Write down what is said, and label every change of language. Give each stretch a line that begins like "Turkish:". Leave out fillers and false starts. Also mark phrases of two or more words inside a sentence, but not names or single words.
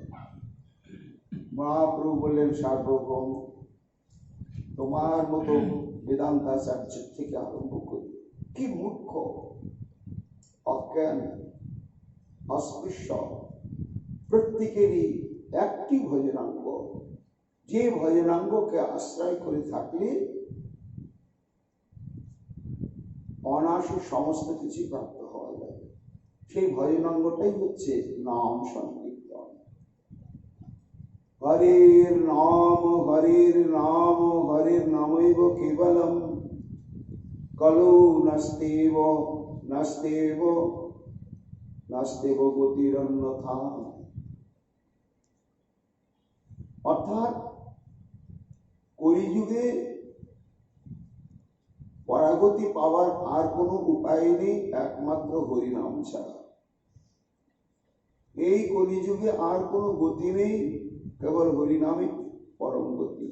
Bangla: মহাপ্রভু বললেন, সার্বভৌম তোমার মতো বেদান্তাচার্য থেকে আরম্ভ করি, কি মূর্খ অজ্ঞান অস্পৃশ্য প্রত্যেকেরই একটি ভজনাঙ্গ, যে ভজনাঙ্গকে আশ্রয় করে থাকলে অনায়াসে সমস্ত কিছু প্রাপ্ত হওয়া যাবে। সেই ভজনাঙ্গটাই হচ্ছে নাম সংকীর্তন।
Sanskrit: হরের নাম হরের নাম হরের নামৈব কেবলম, কলৌ নাস্তেব নাস্তেব নাস্তেব গতিরন্যথা।
Bangla: অর্থাৎ কলিযুগে পরাগতি পাওয়ার আর কোনো উপায় নেই একমাত্র হরিনাম ছাড়া। এই কলিযুগে আর কোনো গতি নেই, কেবল হরিনামই পরম গতি।